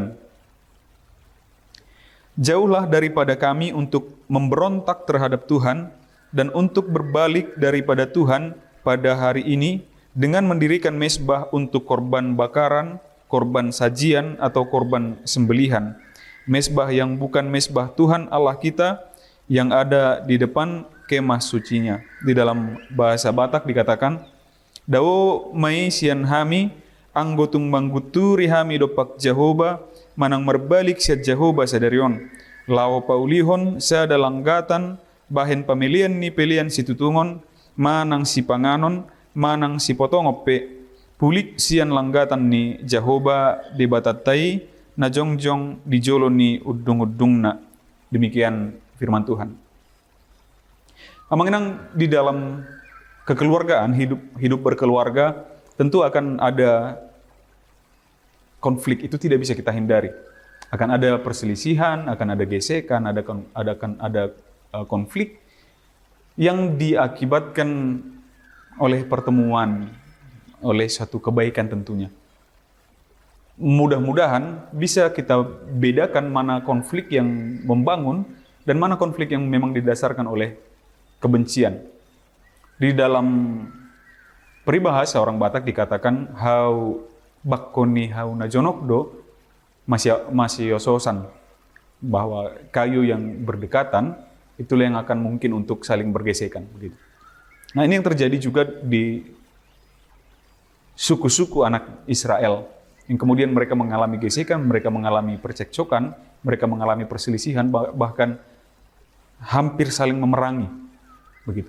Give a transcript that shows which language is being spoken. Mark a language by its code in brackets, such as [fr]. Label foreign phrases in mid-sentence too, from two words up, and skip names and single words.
[id] Jauhlah daripada kami untuk memberontak terhadap Tuhan dan untuk berbalik daripada Tuhan pada hari ini dengan mendirikan mezbah untuk korban bakaran, korban sajian atau korban sembelihan. Mezbah yang bukan mezbah Tuhan Allah kita yang ada di depan kemah sucinya. Di dalam bahasa Batak dikatakan, [bbc] Dawo mai sian hami, anggotung manggutu rihami dopak Jehoba, manang merbalik siat Jehoba sadarion. Lao paulihon sada langgatan, bahen pamilian ni pelian situtungon, manang si panganon, manang si potongope, pulik sian langgatan ni Jehoba di batatai, na jongjong di jolo ni udung-udungna. [id] Demikian firman Tuhan. Amanginang di dalam kekeluargaan, hidup berkeluarga, tentu akan ada konflik, itu tidak bisa kita hindari. Akan ada perselisihan, akan ada gesekan, akan ada konflik yang diakibatkan oleh pertemuan, oleh satu kebaikan tentunya. Mudah-mudahan bisa kita bedakan mana konflik yang membangun dan mana konflik yang memang didasarkan oleh kebencian. Di dalam peribahasa orang Batak dikatakan [bbc] hau bakkoni hau najonokdo masih yososan, [id] bahwa kayu yang berdekatan itulah yang akan mungkin untuk saling bergesekan begitu. Nah, ini yang terjadi juga di suku-suku anak Israel, yang kemudian mereka mengalami gesekan, mereka mengalami percekcokan, mereka mengalami perselisihan, bahkan hampir saling memerangi, begitu.